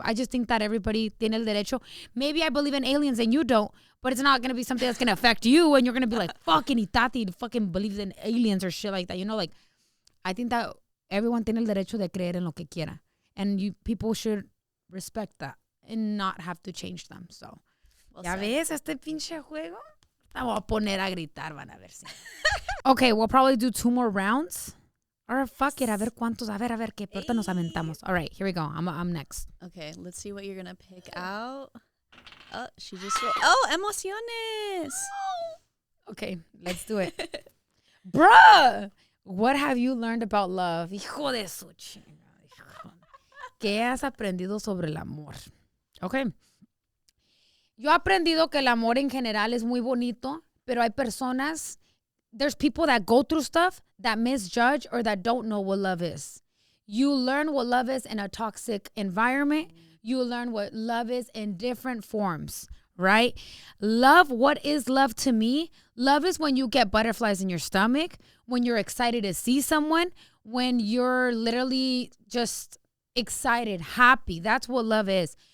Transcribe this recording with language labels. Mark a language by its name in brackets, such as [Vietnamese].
[English] I just think that everybody [Spanish] tiene el derecho. [English] Maybe I believe in aliens and you don't, but it's not going to be something that's going to affect you. And you're going to be like, fucking Itati fucking believes in aliens or shit like that. You know, like, I think that everyone [Spanish] tiene el derecho de creer en lo que quiera. [English] And people should respect that and not have to change them. [Spanish] So, ¿ya ves este pinche juego? Te voy a poner a gritar, van a ver si. [English] Okay, we'll probably do 2 more rounds. Or fuck it, [Spanish] a ver cuántos, a ver qué puerta nos aventamos. [English] All right, here we go. I'm next. Okay, let's see what you're gonna pick out. Oh, she just [Spanish] emociones. [English] Okay, let's do it. Bruh, what have you learned about love? [Spanish] Hijo de su chingada. ¿Qué has aprendido sobre el amor? Okay. Yo he aprendido que el amor en general es muy bonito, pero hay personas. [English] There's people that go through stuff that misjudge or that don't know what love is. You learn what love is in a toxic environment. You learn what love is in different forms, right? Love, what is love to me? Love is when you get butterflies in your stomach, when you're excited to see someone, when you're literally just excited, happy. That's what love is.